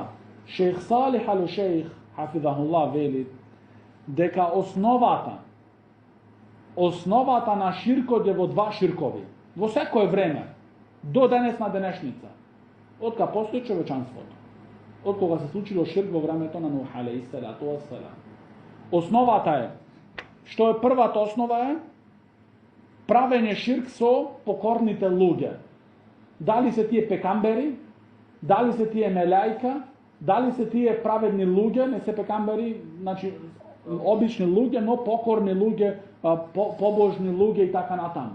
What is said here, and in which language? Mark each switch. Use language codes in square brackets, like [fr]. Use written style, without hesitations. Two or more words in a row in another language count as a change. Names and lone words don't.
[mk] Шејх Салих ал-Шејх хафизахуллах вели дека основата на ширкот е во два ширкови. Во секое време, до денесна денешница, откога постои човечанството, откога се случило ширк во времето на Нух [ar] عليه الصلاة والسلام. [mk] Основата е, што е првата основа е правење ширк со покорните луѓе. Дали се тие пекамбери, дали се тие мелајка, дали се тие праведни луѓе, не се пекамбери, значи обични луѓе, но покорни луѓе, побожни луѓе и така натаму.